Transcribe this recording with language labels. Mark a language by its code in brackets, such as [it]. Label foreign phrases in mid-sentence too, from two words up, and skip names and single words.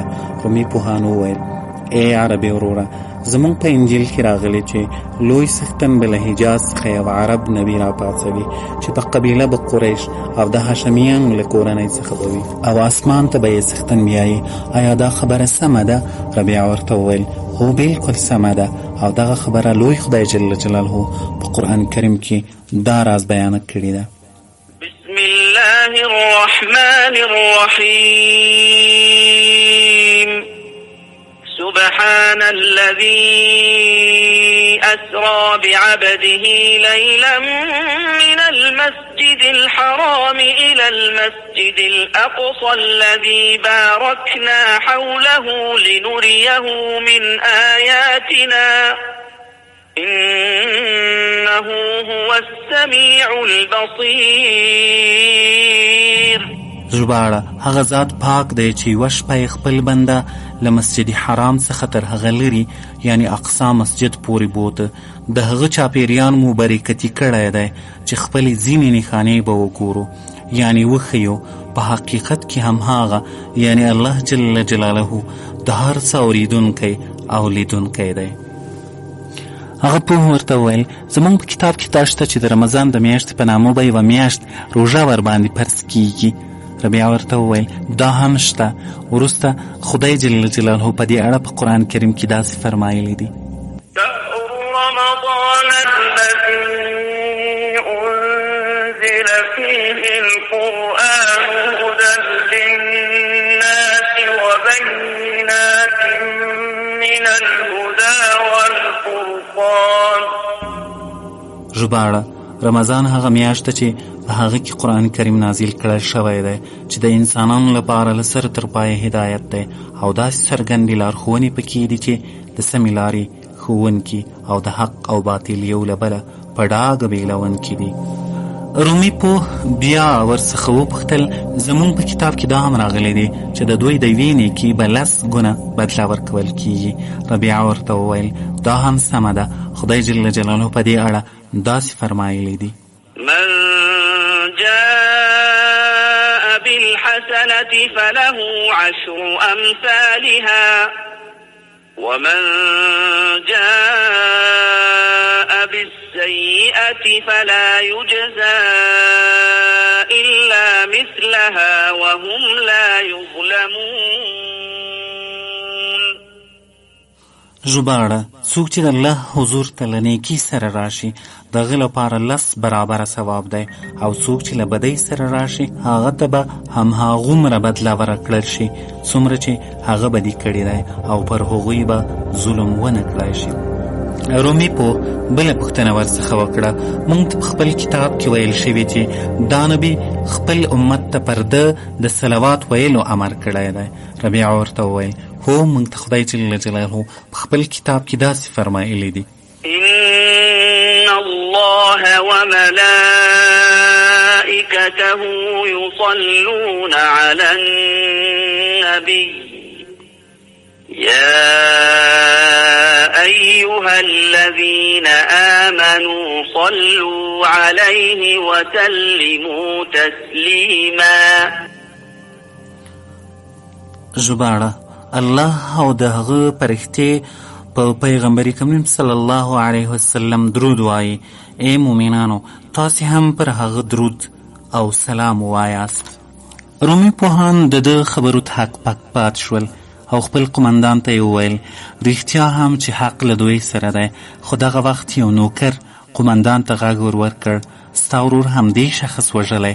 [ps] رومي پوهانو وویل: ای عربي وروره، زمونږ په انجیل کې راغلی چې لوی څښتن به له حجاز څخه یو عرب نبی را پاڅوي چې په قبیله به قریش او د هاشمیانو له کورنۍ څخه به وي او اسمان ته به یې څښتن بیایي. آیا دا خبره سمه ده؟ ربیعه ورته وویل: هو بالکل سمه ده او دغه خبره لوی خدای [ar] جل جلاله [ps] په قرآن کریم کې دا راز بیان کړی ده. [ar] بسم الله الرحمن الرحیم. سبحان الذي أسرى بعبده ليلا من المسجد الحرام إلى المسجد الأقصى الذي باركنا حوله لنريه من آياتنا إنه هو السميع البصير. [ps] ژباړه: هغه ذات پاک دی چې یوه شپه خپل بنده له مسجد حرام څخه تر هغه لري یعنی اقصا مسجد پورې بوته. د هغه چاپیریان مو برکتي کړی دی چې خپلې ځینې نښانې به وګورو یعنی وښیو. په حقیقت کې هم هغه یعنی الله [ar] جل جلاله [ps] د هر څه اوریدونکی او لیدونکی دی. هغه په ورته وویل: زمونږ په کتاب کې دا شته چې د رمضان د میاشتې په نامه به یوه میاشت روژه ورباندې فرض کیږي. ربیعه ورته وویل: دا هم شته. وروسته خدای [ar] جل جلاله [ps] په دې اړه په قرآن کریم کې داسې فرمایلی دي: [ar] شهر رمضان الذي أنزل فيه القرآن هدى للناس وبينات من الهدى والفرقان. [ps] ژباړه: رمضان هغه میاشت چې په هغه کې قرآن کریم نازل کړل شوی دی چې د انسانانو لپاره له سر تر پایه هدایت دی او داسې څرګندې لارښوونې پکې دي چې د سمې لارې ښوونکي او د حق او باطل یو له بله په ډاګه بېلونکي دي. رومي پوه بیا ورڅخه وپوښتل: زمونږ په کتاب کې دا هم راغلی دی چې د دوی د یوې نیکي به 10 ګونه بدله ورکول کیږي. ربیعه ورته وویل: دا هم سمه ده. خدای [ar] جل جلاله [ps] په دې اړه داسې فرمایلی دي: [ar] من جاء بالحسنة فله 10 أمثالها ومن جاء بالسيئة فلا يجزى إلا مثلها وهم لا يظلمون. [ps] ژباړه: څوک چې د الله حضور ته له نیکي سره راشي د هغه لپاره 10 برابره ثواب دی او څوک چې له بدۍ سره راشي هغه ته به همهغومره بدله ورکړل شي څومره چې هغه بدي کړې دی او پر هغوی به ظلم ونه کړی شي. رومي په بله پوښتنه ورڅخه وکړه، موږ ته په خپل کتاب کې ویل شوي چې دا نبي خپل امت ته پر ده د صلوات ویلو امر کړی دی. ربیعه ورته وویل هو، موږ ته خدای [ar] جل جلاله [ps] په خپل کتاب کې داسې فرمایلی دي: [ar] إن الله وملائكته يصلون على النبي يا أيها الذين آمنوا صلوا عليه وسلموا تسليما. [ps] ژباړه: الله او د هغه فرښتې په پیغمبر کریم [ar] صلی الله علیه وسلم [ps] درود وایي. ای مومنانو، تاسې هم پر هغه درود او سلام وایاست. رومي پوهان د ده خبرو ته حق پک پات شول او خپل قمندان ته یې وویل رښتیا هم چې حق له دوی سره دی، خو دغه وخت یو نوکر قمندان ته غږ ورکړ ستا ورور همدې شخص وژلی.